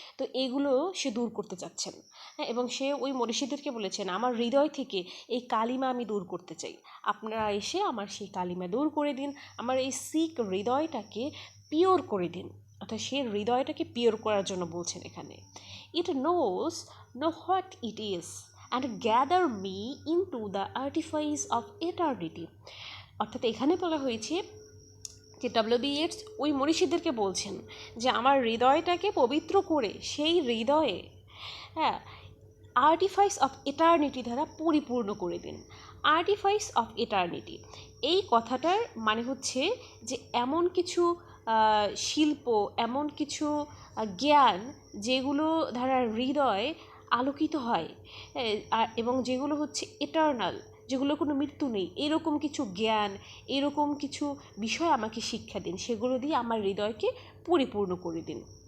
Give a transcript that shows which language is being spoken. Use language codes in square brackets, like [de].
[bn] তো এগুলো সে দূর করতে চাচ্ছেন। হ্যাঁ, এবং সে ওই মনীষীদেরকে বলেছেন আমার হৃদয় থেকে এই কালিমা আমি দূর করতে চাই, আপনারা এসে আমার সেই কালিমা দূর করে দিন, আমার এই সিক হৃদয়টাকে পিওর করে দিন। অর্থাৎ সে হৃদয়টাকে পিওর করার জন্য বলছেন এখানে। [en] It knows know what it is and gather me into the artifice of eternity. [bn] অর্থাৎ এখানে বলা হয়েছে যে ডব্লিউ.বি. ইয়েটস ওই মনীষীদেরকে বলছেন যে আমার হৃদয়টাকে পবিত্র করে সেই হৃদয়ে, হ্যাঁ, আর্টিফাইস অফ এটার্নিটি দ্বারা পরিপূর্ণ করে দিন। আর্টিফাইস অফ ইটার্নিটি, এই কথাটার মানে হচ্ছে যে এমন কিছু শিল্প, এমন কিছু জ্ঞান যেগুলো দ্বারা হৃদয় আলোকিত হয়, এবং যেগুলো হচ্ছে ইটার্নাল, যেগুলো কোনো মৃত্যু নেই, এরকম কিছু জ্ঞান, এরকম কিছু বিষয় আমাকে শিক্ষা দিন, সেগুলো দিয়ে আমার হৃদয়কে পরিপূর্ণ করে দিন।